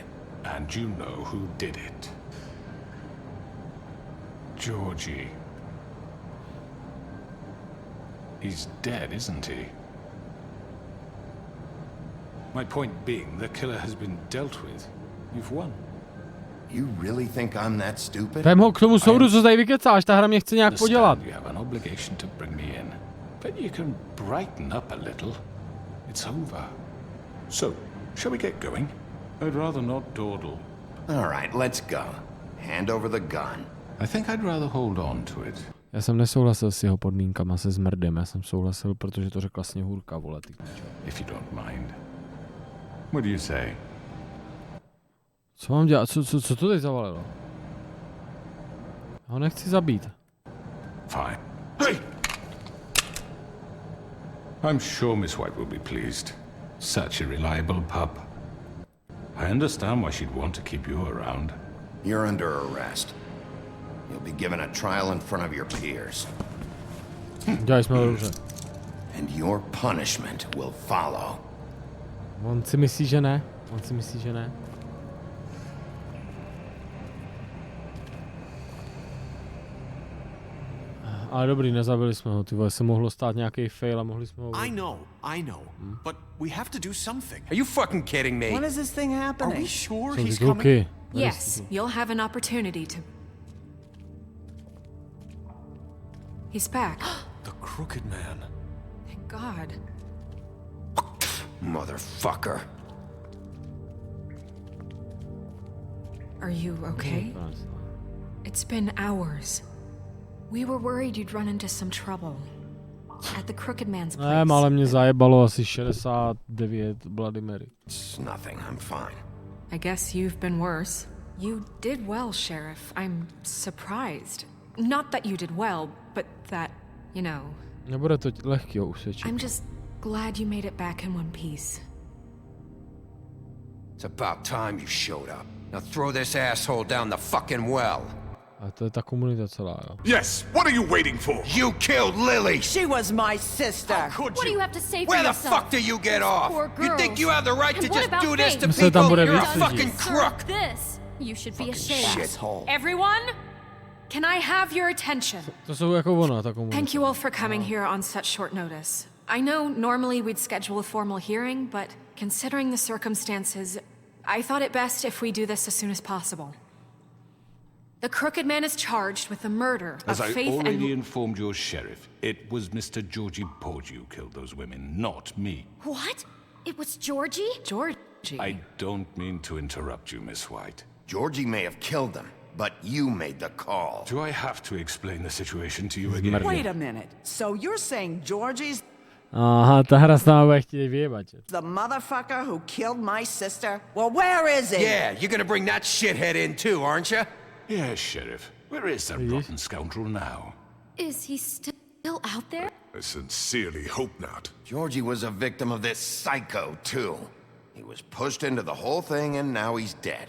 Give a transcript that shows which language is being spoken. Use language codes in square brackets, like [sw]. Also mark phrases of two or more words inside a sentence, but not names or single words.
[en] And you know who did it. Georgie. He's dead, isn't he? My point being, the killer has been dealt with. You've won. You really think I'm that stupid? [cs] Vem ho k tomu soudu, co tady vykecáš, ta hra mě chce nějak podělat. [en] You have an obligation to bring me in. But you can brighten up a little. It's over. So, shall we get going? I'd rather not dawdle. All right, let's go. Hand over the gun. I think I'd rather hold on to it. [cs] Já jsem nesouhlasil s jeho podmínkama se zmrdem, já jsem souhlasil, protože to řekla Sněhurka, vole, ty kničo. [en] If you don't mind. What do you say? [cs] Co mám dělat? Co to teď zavalilo? Já ho nechci zabít. [en] Fine. Hey! I'm sure Miss White will be pleased. Such a reliable pup. I understand why she'd want to keep you around. You're under arrest. You'll be given a trial in front of your peers. [cs] Dělali jsme dobře. [en] And your punishment will follow. [cs] On si myslí, že ne. On si myslí, že ne. Ale dobrý, nezabili jsme ho, ty vole, se mohlo stát nějaký fail a mohli jsme ho... [en] I know, but we have to do something. Are you fucking kidding me? When is this thing happening? Are we sure [cs] Jsou [en] he's [cs] ty [en] coming? [cs] kluky. [en] Yes, you'll have an opportunity to... He's back. The Crooked Man. Thank God. Motherfucker. Are you okay? It's been hours. We were worried you'd run into some trouble. At the Crooked Man's place. [cs] Ne, ale mě zajebalo asi 69 Bloody Mary. [en] It's nothing, I'm fine. I guess you've been worse. You did well, Sheriff. I'm surprised. Not that you did well, but that, you know... [cs] Nebude to lehký usvědčit. [en] I'm just glad you made it back in one piece. It's about time you showed up. Now throw this asshole down the fucking well. [cs] A to je ta komunita celá, jo. [en] Yes, what are you waiting for? You killed Lily! She was my sister. What do you have to say for Where the yourself? fuck do you get off? Poor You think girls. you have the right And to what just about do this to Faith? people? You're a [cs] Myslel [en] fucking crook! This, you should be ashamed. Shithole. Everyone, can I have your attention? [cs] To jsou jako ona, ta komunita. [en] Thank you all for coming here on such short notice. I know normally we'd schedule a formal hearing, but considering the circumstances, I thought it best if we do this as soon as possible. The Crooked Man is charged with the murder As of I Faith already and... informed your sheriff, it was Mr. Georgie Porge who killed those women, not me. What? It was Georgie? Georgie? I don't mean to interrupt you, Miss White. Georgie may have killed them, but you made the call. Do I have to explain the situation to you again? Wait a minute. So you're saying Georgie's [cs] Aha, ta hra s náma bude chtít vyjebat. [en] the motherfucker who killed my sister? Well, where is he? Yeah, you're gonna bring that shithead in too, aren't you? Yes, Sheriff. Where is that rotten scoundrel now? Is he still out there? I sincerely hope not. Georgie was a victim of this psycho, too. He was pushed into the whole thing, and now he's dead.